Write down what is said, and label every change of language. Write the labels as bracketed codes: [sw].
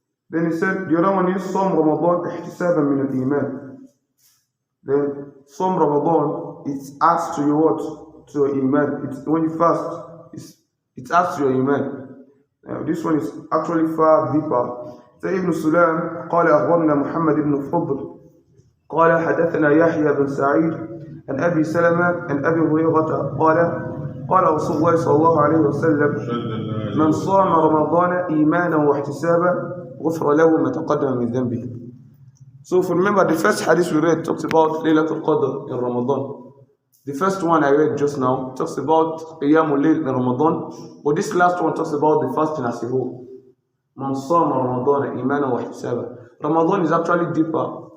[en] Then he said, the other one is Som Ramadan ihtisaban min al-Iman. Then some Ramadan, it adds to your what? To your Iman. When you fast, it adds to your Iman. This one is actually far deeper. [ar] ابن سلام قال أخبرنا محمد بن فضل قال حدثنا يحيى بن سعيد عن أبي سلمة عن أبي هريرة قال رسول الله صلى الله عليه وسلم من صام رمضان إيمانا واحتسابا غفر له ما تقدم من ذنبه. [en] So if you remember, the first hadith we read talks about Laylatul Qadr in Ramadan. The first one I read just now talks about Qiyamul Layl in Ramadan, but this last one talks about the fasting as a whole. Man Sama Ramadan Imana wa Ihtisaba. Ramadan is actually deeper.